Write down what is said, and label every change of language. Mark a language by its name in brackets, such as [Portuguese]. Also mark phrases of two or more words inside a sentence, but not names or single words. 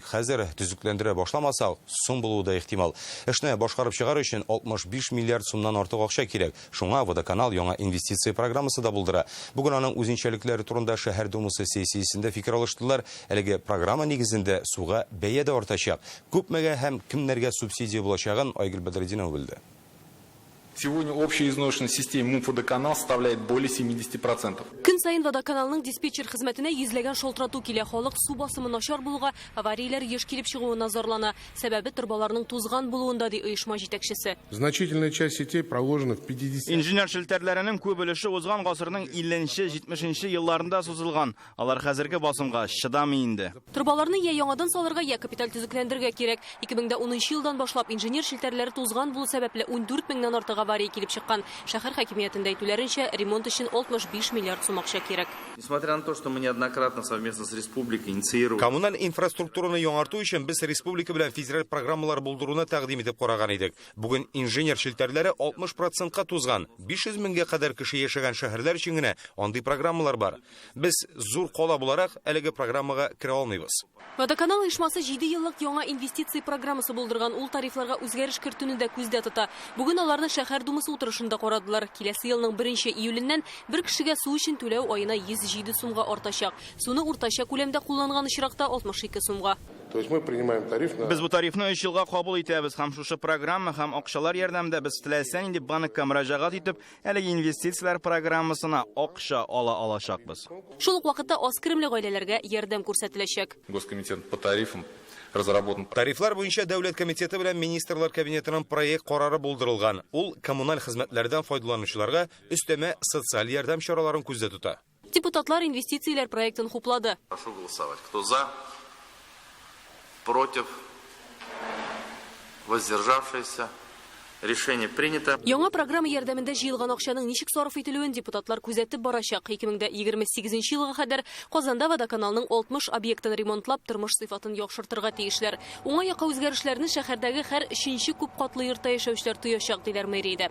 [Tatar] Хәзер төзекләндерә башламаса, соң булуы да ихтимал. Эшне башкарып чыгар өчен 65 миллиард сумнан артык акча кирәк. Шуңа водоканал яңа инвестиция программасы да булдыра. Бүген аның үзенчәлекләре турында шәһәр думасы сессиясендә фикер алыштылар. Әлеге программа нигезендә суга бәя дә артачак. Күпмәгә һәм кемнәргә субсидия булачагын Айгөл Бәдретдинова белде. [Russian] Сегодня общая изношенность системы МУП «Водоканал» составляет более 70%. [Tatar] Көн сайын водоканалның диспетчер хезмәтенә йөзләгән шалтырату килә. Халык су басымы начар булуга, аварияләр еш килеп чыгуы назарлана. Сәбәбе торбаларның тузган булуында ди оешма җитәкчесе. [Russian] Значительная часть сетей проложена в 50. [Tatar] Инженер челтәрләренең күп өлеше узган гасырның 50-70 елларында сузылган. Алар хәзерге басымга чыдамый инде. Торбаларны я яңадан салырга, я капиталь төзекләндергә кирәк. 2010 елдан башлап инженер челтәрләре тузган булу сәбәпле 14 меңнән артык авария килеп чыккан. Шәһәр хакимиятендә әйтүләренчә, ремонт өчен 65 миллиард сум акча кирәк. [Russian] Несмотря на то, что мы неоднократно совместно с республикой инициировали. [Tatar] Коммуналь инфраструктураны яңарту өчен без республика белән федераль программалар булдыруны тәкъдим итеп караган идек. Бүген инженер челтәрләре 60%-ка тузган. 500 меңгә кадәр кеше яшәгән шәһәрләр өчен генә андый программалар бар. Без зур кала буларак әлеге программага керә алмыйбыз. Водоканал оешмасы 7 еллык яңа инвестиция программасы булдырган. Ул тарифларга үзгәреш кертүне дә күздә тота. Бүген аларны шәһәр думасы утырышында карадылар. Киләсе елның 1 июленнән бер кешегә су өчен түләү аена 107 сумга артачак. Суны уртача күләмдә кулланган очракта 62 сумга. [Russian] То есть мы принимаем тариф на... [Tatar] Без бу тарифны 3 елга кабул итәбез һәм шушы программа һәм акчалар ярдәмендә без теләсәң инде банкка мөрәҗәгать итеп, әлеге инвестицияләр программасына акча ала алачакбыз. Шул ук вакытта аз керемле гаиләләргә ярдәм күрсәтеләчәк. [Russian] Госкомитет по тарифам разработан. [Tatar] Тарифлар буенча дәүләт комитеты белән министрлар кабинетының проект карары булдырылган. Ул коммуналь хезмәтләрдән файдаланучыларга өстәмә социаль ярдәм чараларын күздә тота. Депутатлар инвестицияләр проектын хуплады. [Russian] Прошу голосовать. Кто за? Против? Воздержавшиеся? Решение принято. [Tatar] Яңа программа ярдәмендә җыелган акчаның ничек сарыф ителүен депутатлар күзәтеп барачак. 2028 елга кадәр Казанда водоканалның 60 объектын ремонтлап, тормыш сыйфатын яхшыртырга тиешләр. Уңай якка үзгәрешләрне шәһәрдәге һәр 3нче күп катлы йортта яшәүчеләр тоячак диләр мэриядә.